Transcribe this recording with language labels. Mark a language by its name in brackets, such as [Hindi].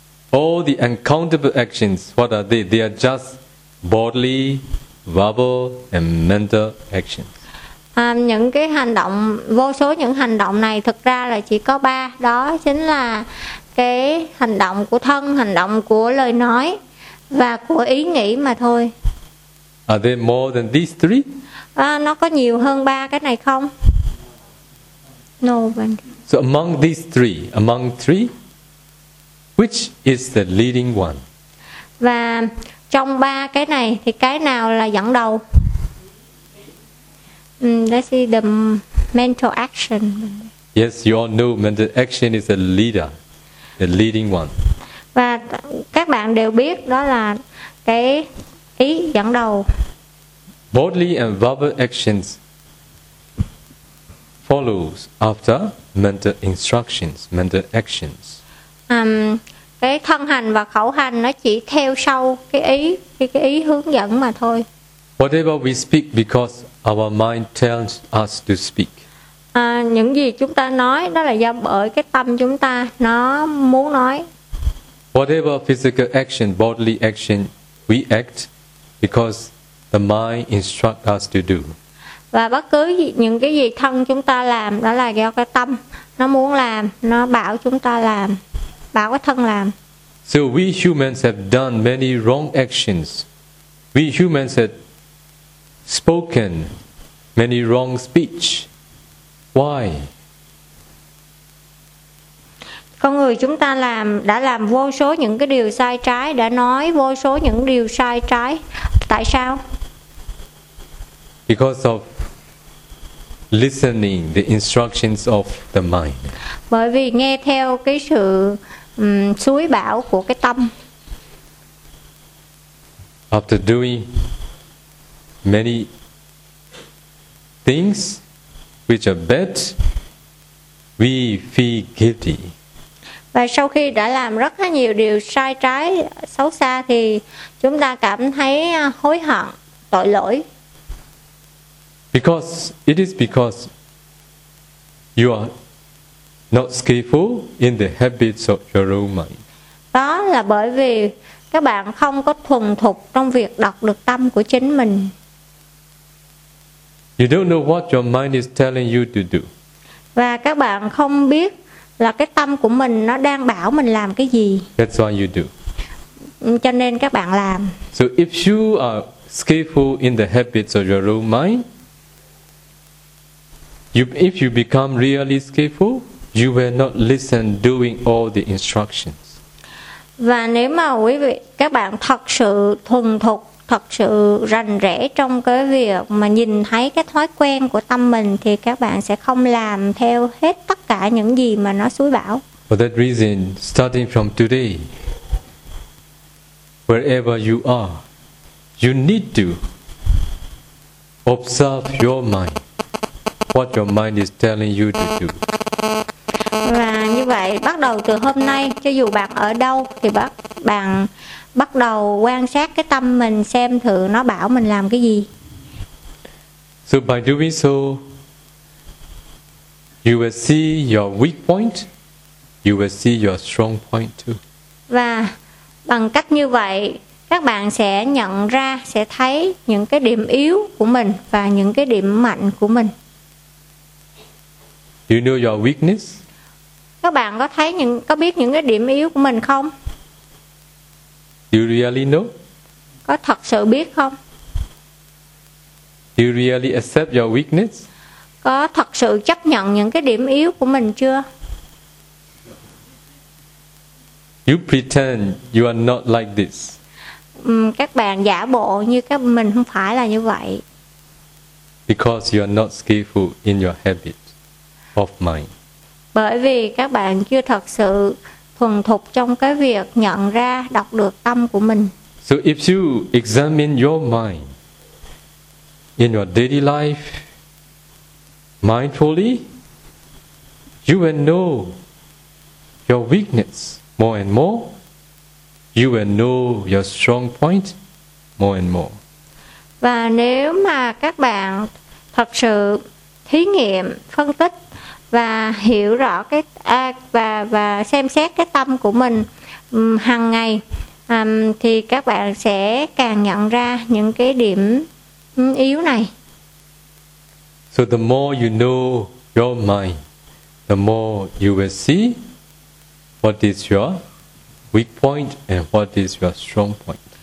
[English] All the uncountable actions, what are they? They are just bodily, verbal and mental actions. [Vietnamese] Những cái hành động, vô số những hành động này thực ra là chỉ có ba. Đó chính là cái hành động của thân, hành động của lời nói và của ý nghĩ mà thôi. [English] Are there more than these three? [Vietnamese] Nó có nhiều hơn ba cái này không? [English] No. So among these three, among three, which is the leading one? [Vietnamese] Và trong ba cái này thì cái nào là dẫn đầu? [English] Let's see the mental action. Yes, your new mental action is a leader, the leading one. [Vietnamese] Và các bạn đều biết đó là cái ý dẫn đầu. [English] Bodily and verbal actions follows after mental instructions, mental actions. [Vietnamese] Cái thân hành và khẩu hành nó chỉ theo sau cái ý hướng dẫn mà thôi. [English] Whatever we speak because our mind tells us to speak. [Vietnamese] Những gì chúng ta nói đó là do bởi cái tâm chúng ta nó muốn nói. [English] Whatever physical action, bodily action, we act because the mind instructs us to do. [Vietnamese] Và bất cứ những cái gì thân chúng ta làm đó là do cái tâm nó muốn làm, nó bảo chúng ta làm, bảo cái thân làm. [English] So we humans have done many wrong actions. We humans have spoken many wrong speech. Why? [Vietnamese] Con người chúng ta đã làm vô số những cái điều sai trái, đã nói vô số những điều sai trái. Tại sao? [English] Because of listening the instructions of the mind. [Vietnamese] Bởi vì nghe theo cái sự suối bảo của cái tâm. [English] After doing many things which are bad, we feel guilty. [Vietnamese] Và sau khi đã làm rất là nhiều điều sai trái, xấu xa thì chúng ta cảm thấy hối hận, tội lỗi. [English] Because it is because you are not skillful in the habits of your own mind. [Vietnamese] Đó là bởi vì các bạn không có thuần thục trong việc đọc được tâm của chính mình. [English] You don't know what your mind is telling you to do. [Vietnamese] Và các bạn không biết là cái tâm của mình nó đang bảo mình làm cái gì. [English] That's what you do. [Vietnamese] Cho nên các bạn làm. [English] So if you are skillful in the habits of your own mind, if you become really skillful, you will not listen doing all the instructions. [Vietnamese] Và nếu mà quý vị, các bạn thật sự thuần thục, thật sự rành rẽ trong cái việc mà nhìn thấy cái thói quen của tâm mình thì các bạn sẽ không làm theo hết tất cả những gì mà nó suối bảo. [English] For that reason, starting from today, wherever you are, you need to observe your mind. What your mind is telling you to do. [Vietnamese] Và như vậy, bắt đầu từ hôm nay, cho dù bạn ở đâu, thì bạn bắt đầu quan sát cái tâm mình, xem thử nó bảo mình làm cái gì. [English] So by doing so, you will see your weak point, you will see your strong point too. [Vietnamese] Và bằng cách như vậy, các bạn sẽ nhận ra, sẽ thấy những cái điểm yếu của mình và những cái điểm mạnh của mình. [English] You know your weakness? [Vietnamese] Các bạn có thấy có biết những cái điểm yếu của mình không? [English] Do you really know? [Vietnamese] Có thật sự biết không? [English] Do you really accept your weakness? [Vietnamese] Có thật sự chấp nhận những cái điểm yếu của mình chưa? [English] You pretend you are not like this. [Vietnamese] Các bạn giả bộ như các mình không phải là như vậy. [English] Because you are not skillful in your habit. Of mind. [Vietnamese] Bởi vì các bạn chưa thật sự thuần thục trong cái việc nhận ra, đọc được tâm của mình. [English] So if you examine your mind in your daily life mindfully, you will know your weakness more and more. You will know your strong point more and more. [Vietnamese] Và nếu mà các bạn thật sự thí nghiệm, phân tích và hiểu rõ và xem xét cái tâm của mình hàng ngày thì các bạn sẽ càng nhận ra những cái điểm yếu này. [English] So the more you know your mind, the more you will see what is your weak point and what is your strong point.